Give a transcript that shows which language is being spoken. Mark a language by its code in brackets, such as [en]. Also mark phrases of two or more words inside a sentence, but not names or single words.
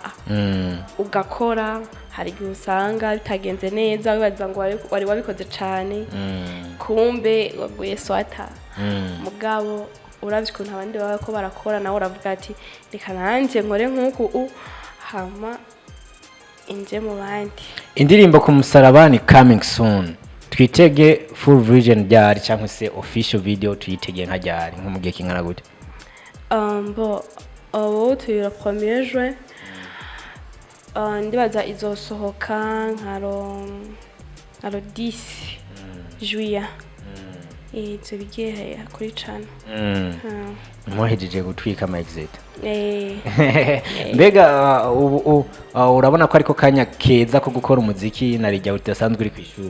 [rn] Ugakora, hari igihe usanga bitagenze neza wibaza ngo wari wabikoze cyane, kumbe waguye swata. Mugabo uravye ukuntu abandi baba ko barakora, nawe uravuga ati reka nanjye nkore nk'uku hama inje mu bandi. Indirimbo ku musarabani [en] coming soon, [rn] twitege [en] full version [rn] ryari cyangwa se [en] official video [rn] tuyitege nka ryari, nko mu gihe kingana gute? [fr] Bo tu la premier juin, [rn] ndibaza izosohoka nkaro 10 juillet. Ivyo bigiye kuri channel. Mwahejeje gutwika ama exit. Mbega urabona ko ariko kanya keza ko gukora umuziki narijya utasanzwe uri kwishuri?